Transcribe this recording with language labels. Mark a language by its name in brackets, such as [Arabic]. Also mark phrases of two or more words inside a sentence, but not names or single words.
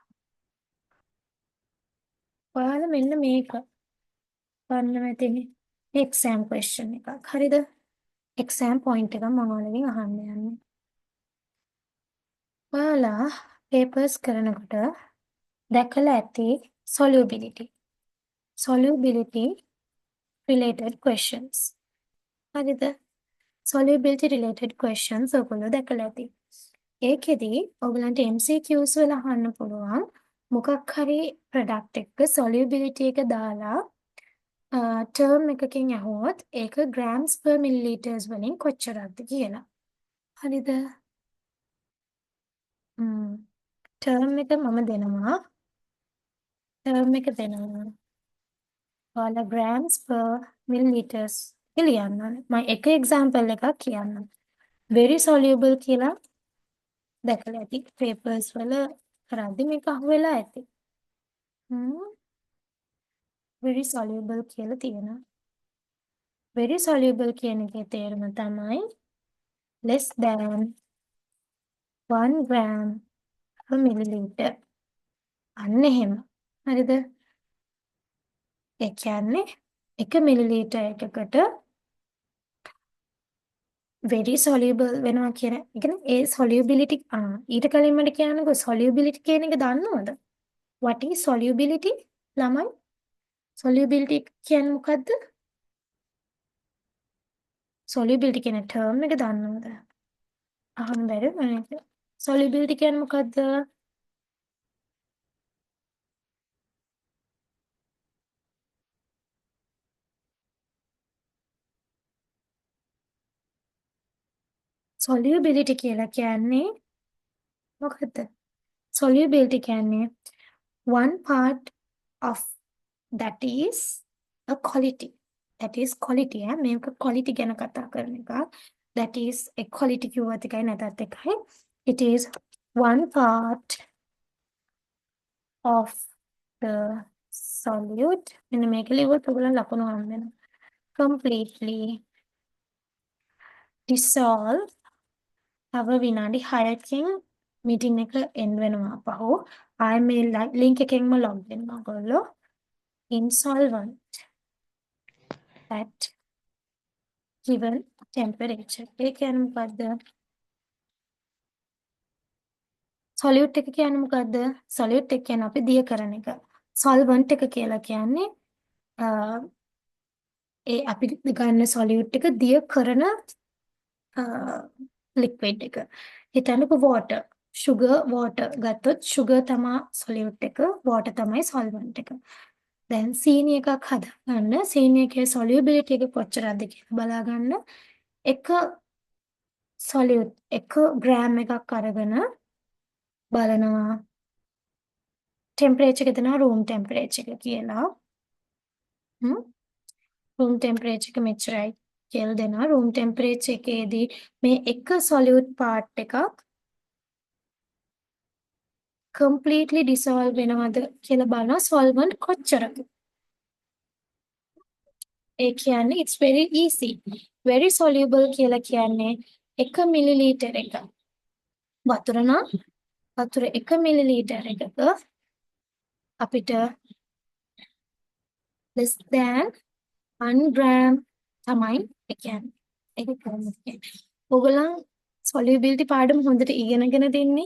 [Sinhala] ඔයාලා මෙන්න මේක බලන්න ඇතිනේ. [English] exam question [Sinhala] එකක්. හරිද? [English] exam point [Sinhala] එක මම ඔයාලගෙන් අහන්න යන්නේ. ඔයාලා පේපර්ස් කරනකොට දැකලා ඇති [English] solubility related questions. [Sinhala] හරිද? [English] solubility related questions [Sinhala] ඔයගොල්ලෝ දැකලා ඇති. ඒකෙදි ඔයගලන්ට MCQs වල අහන්න පුළුවන් මොකක් හරි ප්‍රොඩක්ට් එකක solubility එක දාලා term එකකින් අහුවොත් ඒක [English] grams per milliliters [Sinhala] වලින් කොච්චරක්ද කියලා. හරිද? term එක මම දෙනවා. term එක දෙනවා. ඔයාලා [English] grams per milliliters [Sinhala] ලියන්න ඕනේ. මම එක example එකක් කියන්නම්. [English] very soluble [Sinhala] කියලා දැකලා ඇති papers වල කරද්දි මේක අහුවෙලා ඇති. [English] very soluble [Sinhala] කියලා තියෙනවා. [English] very soluble [Sinhala] කියන එකේ තේරුම තමයි [English] less than 1 gram per milliliter. [Sinhala] අන්න එහෙම. හරිද? ඒ කියන්නේ 1 milliliter එකකට [English] very soluble [Sinhala] වෙනවා කියන එක. ඒ solubility ඊට කලින් මට කියන්නකෝ solubility කියන එක දන්නවද? [English] what is solubility? [Sinhala] ළමයි solubility කියන්නේ මොකද්ද? solubility කියන term එක දන්නවද? අහන්න බැරි මම solubility කියන්නේ මොකද්ද? solubility කියලා කියන්නේ මොකද්ද? [English] solubility කියන්නේ one part of that is a quality. That is quality. [Sinhala] මේක quality ගැන කතා කරන එක. [English] That is a quality [Sinhala] කිව්වත් එකයි නැතත් එකයි. [English] It is one part of the solute. [Sinhala] මෙන්න මේක ලියුවොත් ඔයගොල්ලන් ලකුණු හම්බ වෙනවා. [English] Completely dissolve. [Sinhala] තව විනාඩි 6කින් meeting එක end වෙනවා අපහු. ආයෙ මේ link එකෙන්ම log වෙන්න ඔයගොල්ලෝ. [English] In solvent at given temperature. [Sinhala] ඒ කියන්නේ මොකද්ද? solute එක කියන්නේ මොකද්ද? solute එක කියන්නේ අපි දිය කරන එක. solvent එක කියලා කියන්නේ ඒ අපි ගන්න solute එක දිය කරන liquid එක. හිතන්නකෝ water, sugar, water ගත්තොත් sugar තමයි solute එක, water තමයි solvent එක. දැන් සීනි එකක් හදාගන්න සීනි එකේ solubility එක කොච්චරද කියලා බලාගන්න. එක solute 1 ග්‍රෑම් එකක් අරගෙන බලනවා ටෙම්පරේචර් එක දෙනවා [English] room temperature [Sinhala] එක කියලා. [English] room temperature [Sinhala] එක මෙච්චරයි කියලා දෙනවා. [English] room temperature [Sinhala] එකේදී මේ එක [English] solute part [Sinhala] එකක් [English] completely dissolve [Sinhala] වෙනවද කියලා බලනවා solvent කොච්චරද. ඒ කියන්නේ [English] it's very easy. very soluble [Sinhala] කියලා කියන්නේ 1 මිලිලීටර් එක. වතුර නම් වතුර 1 මිලිලීටර් එකක අපිට [English] less than 1 gram [Sinhala] තමයි ඒ කියන්නේ. ඒක කොහොමද කියන්නේ? ඕගොල්ලන් solubility පාඩම හොඳට ඉගෙනගෙන දෙන්නේ.